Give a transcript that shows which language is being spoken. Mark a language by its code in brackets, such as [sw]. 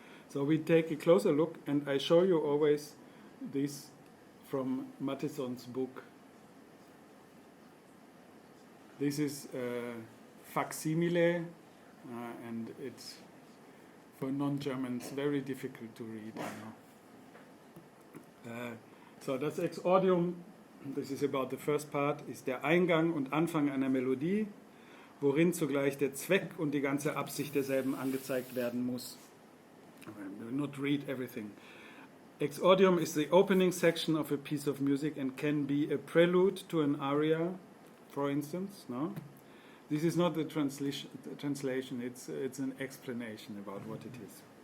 [en] So we take a closer look, and I show you always this from Matteson's book. This is a facsimile, and it's, for non-Germans, very difficult to read. [de] So das Exordium, [en] this is about the first part, [de] ist der Eingang und Anfang einer Melodie, worin zugleich der Zweck und die ganze Absicht derselben angezeigt werden muss. [en] I will not read everything. Exordium is the opening section of a piece of music and can be a prelude to an aria, for instance. No? This is not the translation, it's an explanation about what it is.